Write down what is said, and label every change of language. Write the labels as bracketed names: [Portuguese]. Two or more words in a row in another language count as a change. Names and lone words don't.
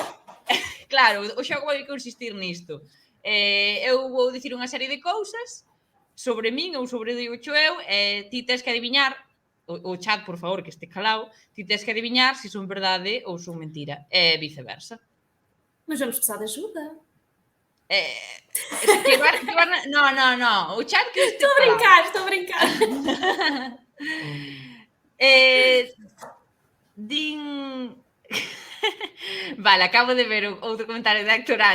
[Galician] Claro, o xogo vai consistir nisto. Eu vou dicir unha serie de cousas sobre min ou sobre o digo eu, ti tes que adiviñar, o chat, por favor, que este calado, ti tes que adiviñar se son verdade ou son mentira, e viceversa. [Portuguese] Mas vamos precisar de ajuda. [Galician] No, o chat que este [Portuguese] Estou a brincar. [Galician] Din... Vale, acabo de ver outro comentario de Héctor Anjo.